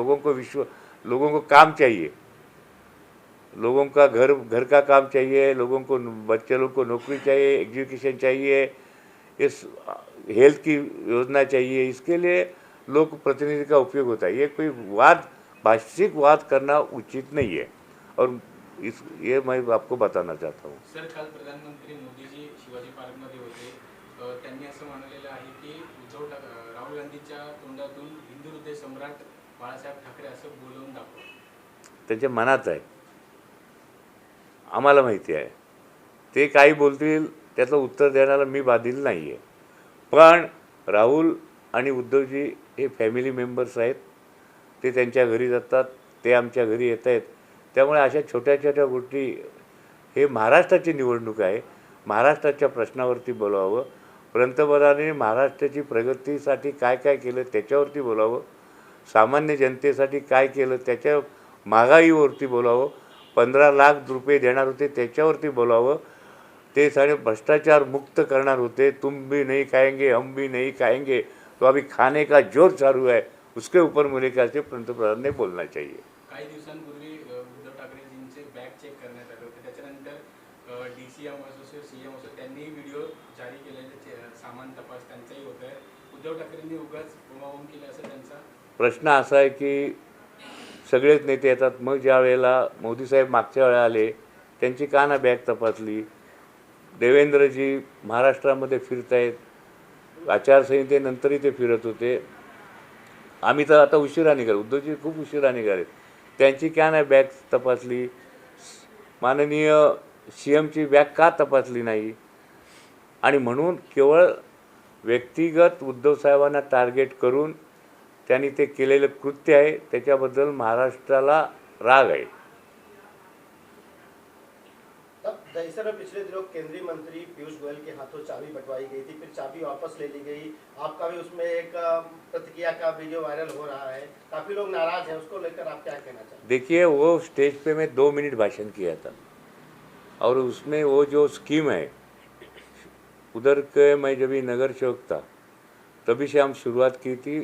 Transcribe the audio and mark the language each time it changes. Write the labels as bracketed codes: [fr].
[hi] लोगों को काम चाहिए, लोगों का घर का काम चाहिए, लोगों को बच्चे लोग को नौकरी चाहिए, एजुकेशन चाहिए, इस हेल्थ की योजना चाहिए। इसके लिए लोक प्रतिनिधि का उपयोग होता है। ये कोई भाषिक वाद करना उचित नहीं है और ये मैं आपको बताना चाहता हूँ। [mr] सर, काल प्रधानमंत्री मोदीजी शिवाजी पार्कमध्ये होते, त्यांनी असं म्हटलेलं आहे की राहुल गांधीच्या तोंडातून हिंदू हृदय सम्राट बाळासाहेब ठाकरे असं बोलवून दाखवा। त्यांच्या मनात आहे, आम्हाला माहिती आहे। ते काही बोलतील त्याचं उत्तर देण्याला मी बाधिल नाही आहे। पण राहुल आणि उद्धवजी हे फॅमिली मेंबर्स आहेत, ते त्यांच्या घरी जातात, ते आमच्या घरी येत आहेत। त्यामुळे अशा छोट्या छोट्या गोष्टी, हे महाराष्ट्राची निवडणूक आहे, महाराष्ट्राच्या प्रश्नावरती बोलावं। पंतप्रधानांनी महाराष्ट्राची प्रगतीसाठी काय काय केलं त्याच्यावरती बोलावं, सामान्य जनतेसाठी काय केलं त्याच्या महागाईवरती बोलावं, 15 लाख रुपये देणार होते त्याच्यावरती बोलावं, ते सारे भ्रष्टाचार मुक्त करणार होते। [hi] तुम भी नहीं खाएंगे हम भी नहीं खाएंगे, तो अभी खाने का जोर चालू है, उसके ऊपर मुझे ख्याल से पंतप्रधान ने बोलना चाहिए। [mr] काही दिवसांपूर्वी उद्धव ठाकरेजींचे बॅग चेक करण्यात आले होते, त्याच्यानंतर DCM असो CM असो त्यांनीही व्हिडिओ जारी केलेले, सामान तपास त्यांचाही होत आहे। उद्धव ठाकरेंनी उगाच बोंबाबोंब केली असं त्यांचा प्रश्न असा आहे की सगळेच नेते येतात, मग ज्या वेळेला मोदी साहेब मागच्या वेळेला आले त्यांची का ना बॅग तपासली। देवेंद्रजी महाराष्ट्रामध्ये फिरत आहेत, आचारसंहितेनंतरही ते फिरत होते। आम्ही तर आता उशिरा निघालो, उद्धवजी खूप उशिरा निघाले, त्यांची का नाही बॅग तपासली। माननीय CMची बॅग का तपासली नाही। आणि म्हणून केवळ व्यक्तिगत उद्धव साहेबांना टार्गेट करून त्यांनी ते केलेलं कृत्य आहे, त्याच्याबद्दल महाराष्ट्राला राग आहे. [hi] तब दहिसर में पिछले दिनों केंद्रीय मंत्री पीयूष गोयल के हाथों चाबी बंटवाई गई थी, फिर चाबी वापस ले ली गई. आपका भी उसमें एक प्रतिक्रिया का वीडियो वायरल हो रहा है, काफी लोग नाराज हैं, उसको लेकर आप क्या कहना चाहते हैं? देखिए, वो स्टेज पे मैं 2 मिनट भाषण किया था और उसमें वो जो स्कीम है उधर के, मैं जब भी नगर सेवक था तभी से हम शुरुआत की थी.